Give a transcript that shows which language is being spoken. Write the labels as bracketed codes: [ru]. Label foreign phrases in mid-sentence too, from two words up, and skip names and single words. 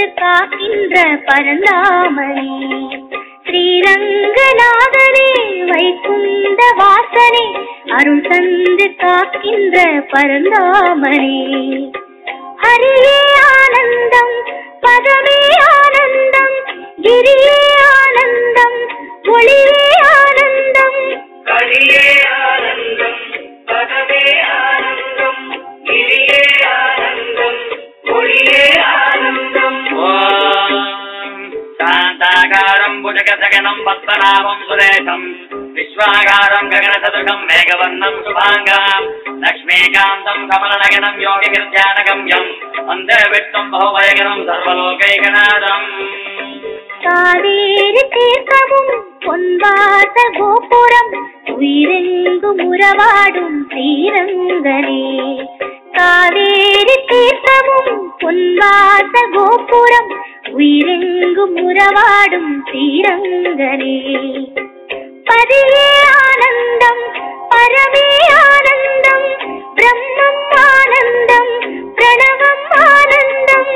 [ta] காக்கின்ற பரந்தாமனே ஸ்ரீரங்கநாதரே வைகுந்த வாசரே அருள் தந்து காக்கின்ற பரந்தாமனே ஹரியே ஆனந்தம் பதமே ஆனந்தம் கிரியே ஆனந்தம் ஒளியே ஆனந்தம் ஹரியே ஆனந்தம் பதமே ஆனந்தம் கிரியே ஆனந்தம் ஒளியே ஆனந்தம் [sa] शान्ताकारं भुजगसगनं पद्मनाभं सुरेशं विश्वाकारं गगनसदृशं मेघवर्णं शुभाङ्गं लक्ष्मीकान्तं कमलनयनं योगिगिर्ध्यानगम्यं वन्दे विष्णुं बहुभयकरं सर्वलोकैकनाथम् [ta] காவேரி தீர்த்தமும் பொன்வாச கோபுரம் உயிரெங்கும் உறவாடும் ஸ்ரீரங்கனே காவேரி தீர்த்தமும் பொன்வாச கோபுரம் உயிரெங்கும் உறவாடும் ஸ்ரீரங்கனே பதியே ஆனந்தம் பரமே ஆனந்தம் பிரம்மம் ஆனந்தம் பிரணவம் ஆனந்தம்